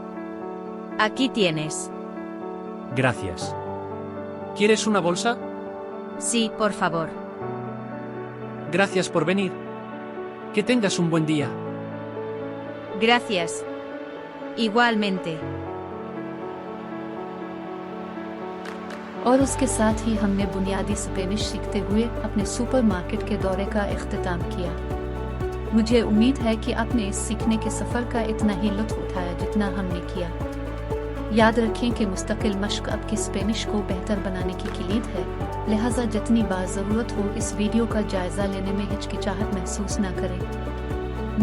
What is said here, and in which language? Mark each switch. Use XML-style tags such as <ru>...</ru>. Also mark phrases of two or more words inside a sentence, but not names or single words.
<es>Aquí tienes. Gracias. ¿Quieres una bolsa? Sí, por favor. Gracias por venir. Que tengas un buen día. Gracias. Igualmente.</es> <ur>اور اس کے ساتھ ہی ہم نے بنیادی اسپینش سیکھتے ہوئے اپنے سپرمارکیٹ کے دورے کا اختتام کیا. مجھے امید ہے کہ آپ نے اس سیکھنے کے سفر کا اتنا ہی لطف اٹھایا جتنا ہم نے کیا. یاد رکھیں کہ مستقل مشق آپ کی اسپینش کو بہتر بنانے کی کلید ہے، لہٰذا جتنی بار ضرورت ہو اس ویڈیو کا جائزہ لینے میں ہچکچاہٹ محسوس نہ کریں.</ur>